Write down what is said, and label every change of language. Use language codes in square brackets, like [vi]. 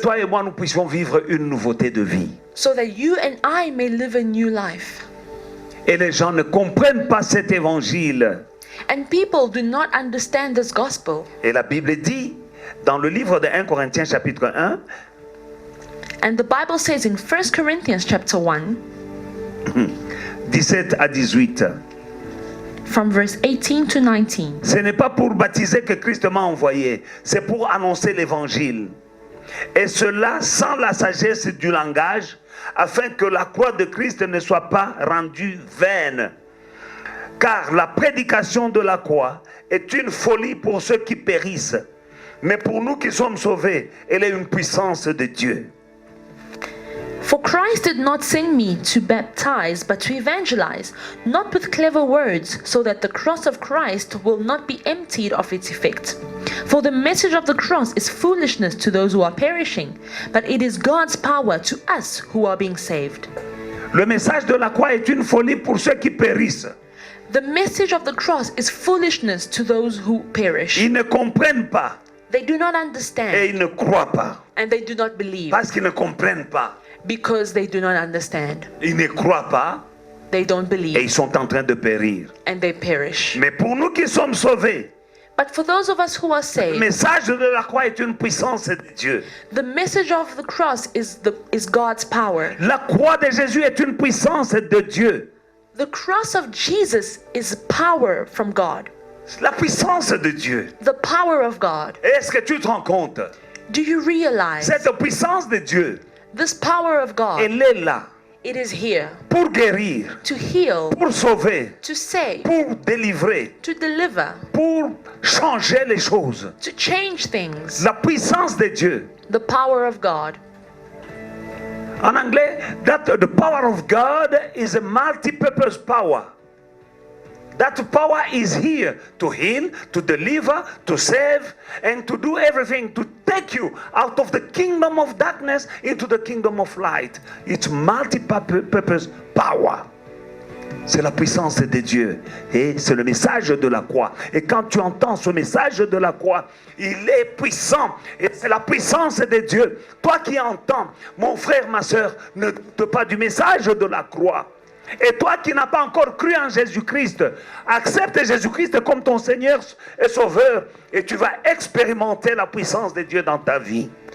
[fr] toi et moi nous puissions vivre une nouveauté de vie. [en] so that you and I may live a new life. [fr] Et les gens ne comprennent pas cet évangile. [en] And people do not understand this gospel. [fr] Et la Bible dit dans le livre de 1 Corinthiens chapitre 1, [en] And the Bible says in 1 Corinthians chapter 1, [fr] 17 à 18. [en] from verse 18 to 19. [fr] Ce n'est pas pour baptiser que Christ m'a envoyé, c'est pour annoncer l'évangile. Et cela sans la sagesse du langage, afin que la croix de Christ ne soit pas rendue vaine. Car la prédication de la croix est une folie pour ceux qui périssent, Mais pour nous qui sommes sauvés, elle est une puissance de Dieu. [en] For Christ did not send me to baptize, but to evangelize, not with clever words, so that the cross of Christ will not be emptied of its effect. For the message of the cross is foolishness to those who are perishing, but it is God's power to us who are being saved. [fr] Le message de la croix est une folie pour ceux qui périssent. [en] The message of the cross is foolishness to those who perish. [fr] Ils ne comprennent pas [en] They do not [fr] et [en] understand, [fr] ils ne croient pas [en] and they do not believe, [fr] parce qu'ils ne comprennent pas. [en] because they do not understand. [fr] Ils ne croient pas [en] They don't [fr] et [en] believe, [fr] ils sont en train de périr. [en] and they perish. [fr] Mais pour nous qui sommes sauvés, [en] But for those of us who are saved, [fr] message de la croix est une puissance de Dieu. [en] the message of the cross is God's power. [fr] La croix de Jésus est une puissance de Dieu. [en] The cross of Jesus is power from God, [fr] La puissance de Dieu. [en] the power of God. [fr] Est-ce que tu te rends compte? [en] Do you realize [fr] Cette puissance de Dieu, [en] this power of God? [fr] elle est là [en] It is here [fr] pour guérir, [en] to heal, [fr] pour sauver, [en] to save, [fr] pour délivrer, [en] to deliver, [fr] pour changer les choses. [en] to change things. [fr] La puissance de Dieu. [en] The power of God. [fr] En anglais, [en] that the power of God is a multi-purpose power. That power is here to heal, to deliver, to save, and to do everything, to take you out of the kingdom of darkness into the kingdom of light. It's multi-purpose power. [fr] C'est la puissance de Dieu et c'est le message de la croix. Et quand tu entends ce message de la croix, il est puissant et c'est la puissance de Dieu. Toi qui entends, mon frère, ma soeur, ne doute pas du message de la croix. Et toi qui n'as pas encore cru en Jésus-Christ, accepte Jésus-Christ comme ton Seigneur et Sauveur et tu vas expérimenter la puissance de Dieu dans ta vie.